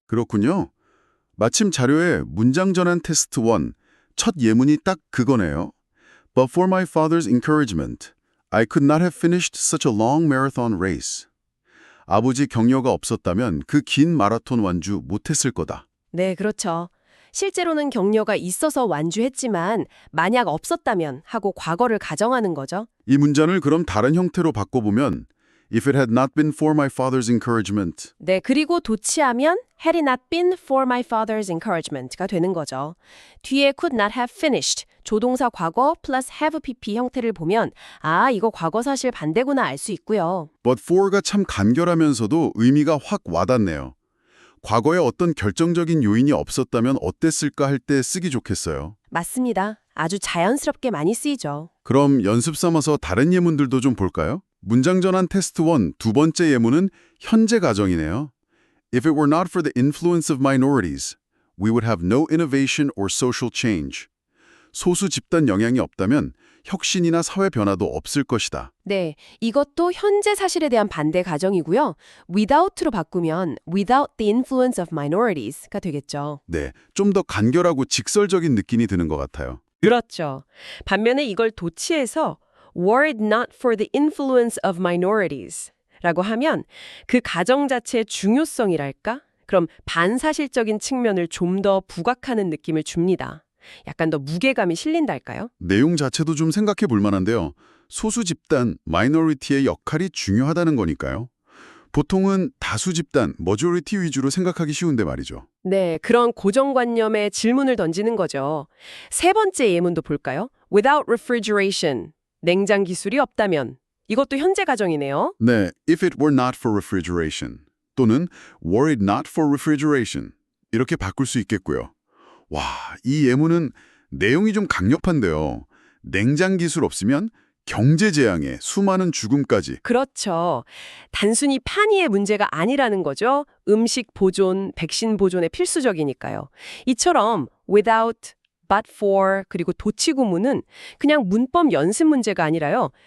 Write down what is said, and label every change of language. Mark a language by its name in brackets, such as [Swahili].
[Korean] 그렇군요. 마침 자료에 문장 전환 테스트 1, 첫 예문이 딱 그거네요. [English] But for my father's encouragement, I could not have finished such a long marathon race. [Korean] 아버지 격려가 없었다면 그 긴 마라톤 완주 못했을 거다. 네, 그렇죠. 실제로는 격려가 있어서 완주했지만 만약 없었다면 하고 과거를 가정하는 거죠. 이 문장을 그럼 다른 형태로 바꿔보면 [English] If it had not been for my father's encouragement. [Korean] 네, 그리고 도치하면 [English] had it not been for my father's encouragement가 [Korean] 되는 거죠. 뒤에 [English] could not have finished, [Korean] 조동사 과거 플러스 have pp 형태를 보면 아, 이거 과거 사실 반대구나 알 수 있고요. But for가 참 간결하면서도 의미가 확 와닿네요. 과거에 어떤 결정적인 요인이 없었다면 어땠을까 할 때 쓰기 좋겠어요. 맞습니다. 아주 자연스럽게 많이 쓰이죠. 그럼 연습 삼아서 다른 예문들도 좀 볼까요? 문장 전환 테스트 1, 두 번째 예문은 현재 가정이네요. [English] If it were not for the influence of minorities, we would have no innovation or social change. [Korean] 소수 집단 영향이 없다면 혁신이나 사회 변화도 없을 것이다. 네, 이것도 현재 사실에 대한 반대 가정이고요. [English] without로 [Korean] 바꾸면 [English] without the influence of minorities가 [Korean] 되겠죠. 네, 좀 더 간결하고 직설적인 느낌이 드는 것 같아요. 그렇죠. 반면에 이걸 도치해서 [English] were it not for the influence of minorities [Korean] 라고 하면 그 가정 자체의 중요성이랄까? 그럼 반사실적인 측면을 좀 더 부각하는 느낌을 줍니다. 약간 더 무게감이 실린달까요? 내용 자체도 좀 생각해 볼 만한데요. 소수 집단, 마이너리티의 역할이 중요하다는 거니까요. 보통은 다수 집단, 머조리티 위주로 생각하기 쉬운데 말이죠. 네, 그런 고정관념에 질문을 던지는 거죠. 세 번째 예문도 볼까요? [English] Without refrigeration, [Korean] 냉장 기술이 없다면. 이것도 현재 가정이네요. [English] 네, if it were not for refrigeration 또는 were it not for refrigeration [Korean] 이렇게 바꿀 수 있겠고요. 와, 이 예문은 내용이 좀 강력한데요. 냉장 기술 없으면 경제 재앙에 수많은 죽음까지. 그렇죠. 단순히 판이의 문제가 아니라는 거죠. 음식 보존, 백신 보존에 필수적이니까요. 이처럼 without, but for, 그리고 도치구문은 그냥 문법 연습 문제가 아니라요.